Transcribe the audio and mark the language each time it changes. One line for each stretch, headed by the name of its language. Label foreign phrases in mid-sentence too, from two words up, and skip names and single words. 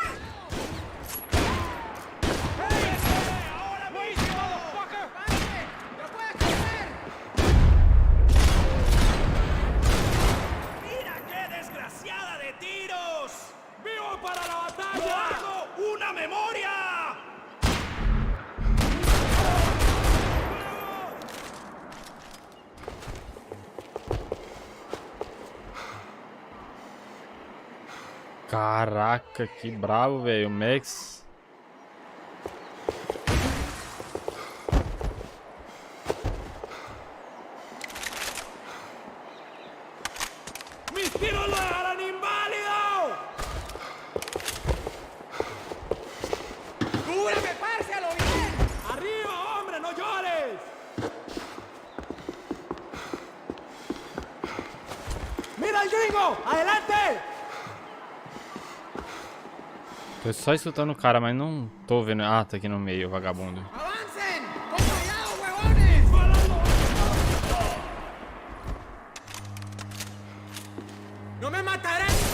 Spanish: ¡Mira qué desgraciada de tiros! ¡Vivo para la batalla! ¡Hago una memoria!
Portuguese: Caraca, que bravo, velho. O Max.
Spanish: ¡Mis tiros lo dejarán inválido! ¡Cúbreme, parce, a lo bien! ¡Arriba, hombre, no llores! ¡Mira al gringo! ¡Adelante!
Portuguese: Tô só escutando o cara, mas não tô vendo. Ah, tá aqui no meio, vagabundo.
Spanish: ¡Avancen! ¡Con cuidado, huevones! ¡No me matarán!